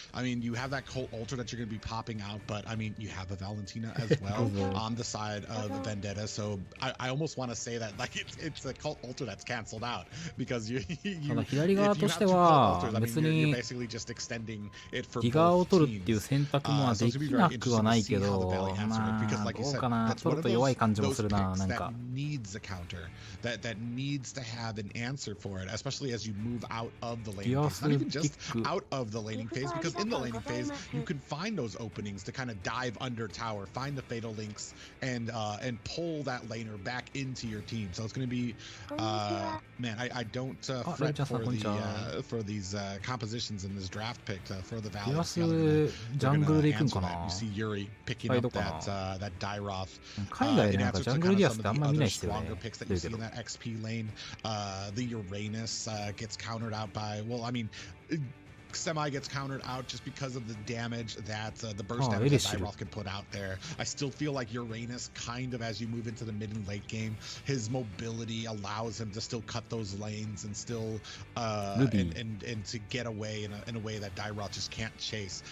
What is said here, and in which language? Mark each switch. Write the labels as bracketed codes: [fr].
[en] I mean, you have that Colt Ultra that you're going to be popping out, but I mean, you have a Valentina as well on the side of the Vendetta, so I almost want to say that like it's a Colt Ultra that's canceled out because you if you have two Colt Ultras, I mean, you're basically just extending it for both teams. [ja] っていう選択もできなくはないけど、まあどうかな、ちょっと弱い感じもするな、なんか。 [en] That needs to have an answer for it, especially as you move out of the laning phase. Not even just out of the laning phase, because in the laning phase you can find those openings to kind of dive under tower, find the fatal links, and pull that laner back into your team. So it's going to be, man, I don't fret for these compositions in this draft pick for the Valley. [ja] ジャングルで行くんかな。 [en] You see Yuri picking up that Dairoth. [ja] 海外でなんかジャングルディアスってあんま見ないですよね。 [en] That you see in that XP lane, the Uranus gets countered out by, well, I mean, Semi gets countered out just because of the damage that the burst damage that Dairoth can put out there. I still feel like Uranus kind of, as you move into the mid and late game, his mobility allows him to still cut those lanes and still and to get away in a way that Dairoth just can't chase.